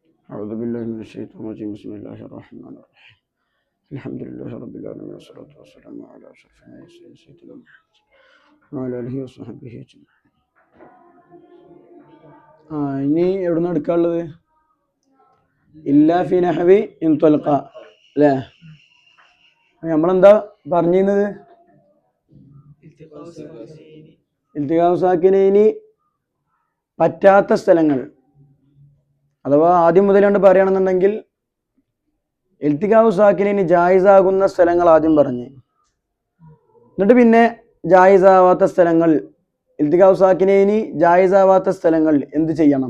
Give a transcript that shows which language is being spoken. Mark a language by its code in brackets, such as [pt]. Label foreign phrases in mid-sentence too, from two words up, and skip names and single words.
[ar] أعوذ بالله من الشيطان الرجيم بسم الله الرحمن الرحيم الحمد لله رب العالمين والصلاة والسلام على أشرف سيدنا محمد وعلى آله وصحبه أجمعين. [ml] ഇനി എവിടെ നിന്ന് എടുക്കാനുള്ളത്? [ar] إلا في نحو إن طلق അല്ലേ? [ml] നമ്മളെന്താ പറഞ്ഞിരുന്നത്? [ar] التقاء الساكنين [ml] പറ്റാത്ത സ്ഥലങ്ങൾ, അഥവാ ആദ്യം മുതൽ കണ്ട് പറയുകയാണെന്നുണ്ടെങ്കിൽ [ar] التقاء الساكنين [ml] ജായിസാകുന്ന സ്ഥലങ്ങൾ ആദ്യം പറഞ്ഞ്, എന്നിട്ട് പിന്നെ ജായിസാവാത്ത സ്ഥലങ്ങൾ, [ar] التقاء الساكنين [ml] ജായിസാവാത്ത സ്ഥലങ്ങൾ എന്ത് ചെയ്യണം?